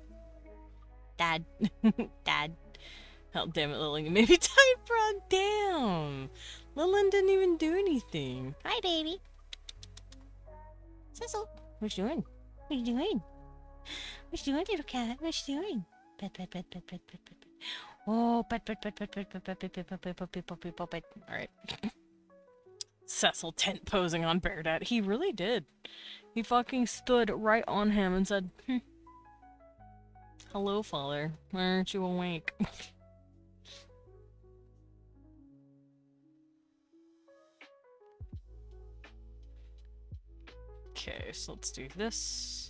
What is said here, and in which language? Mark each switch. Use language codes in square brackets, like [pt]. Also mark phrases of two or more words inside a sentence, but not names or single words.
[en] Dad. Dad. Oh, damn it, Lillian. You made me tight frog down. Lillian didn't even do anything. Hi, baby. Cecil. What you doing? What you doing? What you doing, little cat? What you doing? Pet, pet, pet, pet, pet, pet, pet, pet. Oh, pet, pet, pet, pet, pet, pet, pet, pet, pet, pet, pet, pet, pet, pet. Alright. Cecil tent posing on Bear Dad. He really did. He fucking stood right on him and said, hello, father. Why aren't you awake? Okay, so let's do this.